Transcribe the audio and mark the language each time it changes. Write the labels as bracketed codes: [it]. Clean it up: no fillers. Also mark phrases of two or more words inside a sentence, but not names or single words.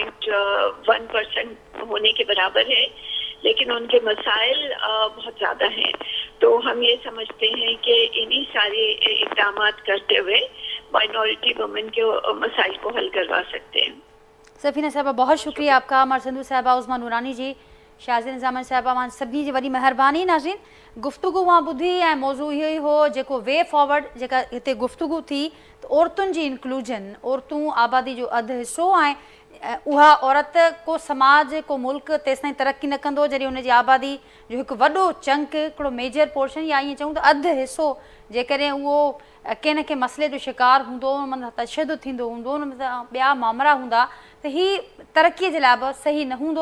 [ur] 0.1% ہونے کے برابر ہے، لیکن ان کے مسائل بہت زیادہ ہیں، تو ہم یہ سمجھتے ہیں کہ انہی سارے اقدامات کرتے ہوئے مائنورٹی وومن کے مسائل کو حل کروا سکتے ہیں۔ سفینہ صاحبہ بہت شکریہ آپ کا، مرسندو صاحبہ، عظما نورانی جی، شازن نظامن صاحبہ، [sd] مان سبھی جی وڈی مہربانی۔ ناظرین گفتگو وہاں بدھی ऐं موضوع इहो ई हो जेको [en] way forward [sd] जेका हिते गुफ़्तगू थी त औरतुनि जी इंक्लूजन, औरतूं आबादी जो अधु हिसो ऐं उहा औरत को समाज को मुल्क तेसिताईं तरक़ी न कंदो जॾहिं उनजी आबादी जो हिकु वॾो चंक हिकिड़ो [en] major portion [sd] या ईअं चऊं त अधु हिसो जेकॾहिं उहो कंहिं न कंहिं मसइले जो शिकार हूंदो, उन मथां तशदुद थींदो हूंदो, उन मथां ॿिया मामला हूंदा त हीअ तरक़ीअ जे लाइ बि सही न हूंदो।